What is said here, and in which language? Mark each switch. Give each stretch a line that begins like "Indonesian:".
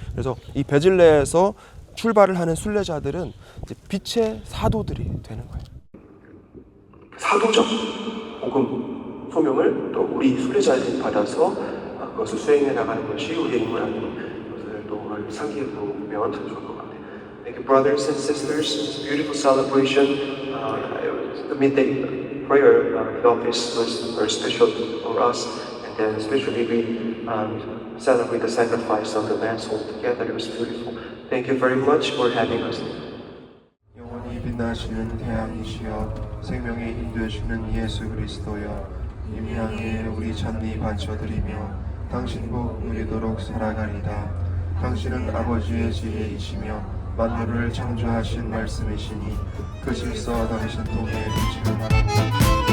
Korean: 그래서 이 베질레에서 출발을 하는 순례자들은 이제 빛의 사도들이 되는 거예요. 사도적 복음 소명을 또 우리 순례자들이 받아서 그것을 수행해 나가는 것이 우리의 임무라는 것을 또 오늘 상기해 보면 좋을 것 같아요.
English: Thank you, brothers and sisters. It's a beautiful celebration. The midday prayer in the office was very special for us, and then especially we celebrate the sacrifice of the Lamb's all together. It was beautiful. Thank you very much for having us.
Korean: 영원히 빛나시는 태양이시여 생명의 인도해주는 예수 그리스도여 임향에 우리 찬미 바쳐드리며 당신 복 누리도록 살아가리다. 당신은 아버지의 지혜이시며 만물을 창조하신 말씀이시니 그 질서 당신 통해 빛을 발하고